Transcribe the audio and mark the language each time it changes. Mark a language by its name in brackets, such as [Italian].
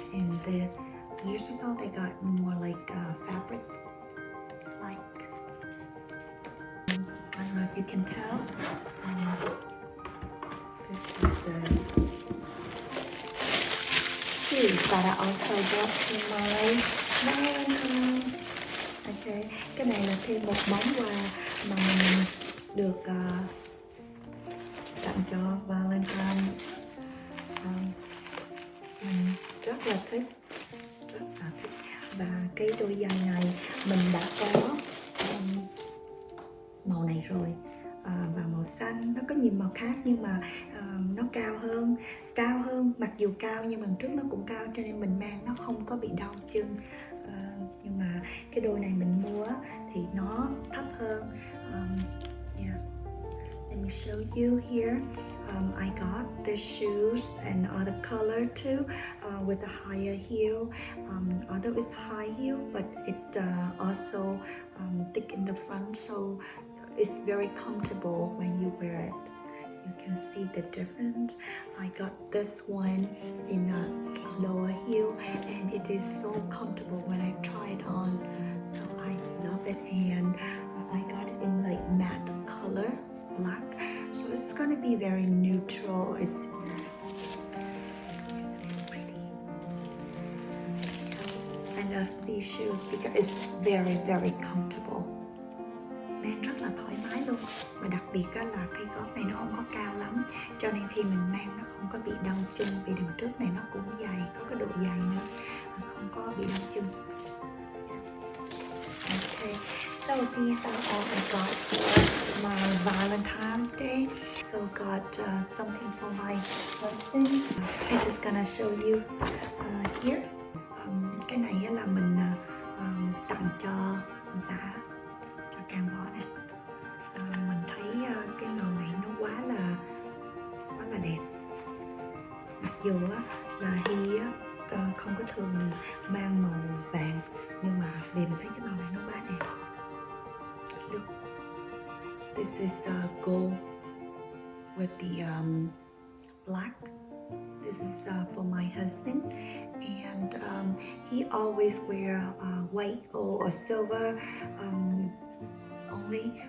[English] And years ago, they got more like fabric-like. I don't know if you can tell. This is the shoes that I also got to my Valentine. [Vietnamese] Ok, cái này là thêm một món quà mà mình được tặng cho Valentine. Mình rất là thích, và cái đôi giày này mình đã có màu này rồi, và màu xanh. Nó có nhiều màu khác nhưng mà nó cao hơn, mặc dù cao nhưng lần trước nó cũng cao cho nên mình mang nó không có bị đau chân. Nhưng mà cái đôi này mình mua thì nó thấp hơn. [English] Yeah. Let me show you here. I got the shoes and other color too, with a higher heel. Although it's high heel, but it also thick in the front, so it's very comfortable when you wear it. You can see the difference. I got this one in a lower heel, and it is so comfortable when I try it on. So I love it, and I got it in like matte color, black. So it's gonna be very neutral. It's pretty. I love these shoes because it's very, very comfortable. [Vietnamese] Mang rất là thoải mái luôn. Và đặc biệt là cái gót này nó không có cao lắm, cho nên khi mình mang nó không có bị đau chân. Vì đường trước này nó cũng dày, có cái độ dày nữa, không có bị đau chân. [English] Okay, so these are all I got for my Valentine's Day. So got something for my husband. I'm just gonna show you here. [Vietnamese] Cái này là mình tặng cho ông xã, cho Cam Võ nè. Mình thấy cái màu này nó quá là đẹp. Mặc dù là Hy không có thường mang màu vàng, nhưng mà vì mình thấy cái màu này nó quá đẹp. [English] Look, this is gold with the black. This is for my husband, and he always wear white or silver only.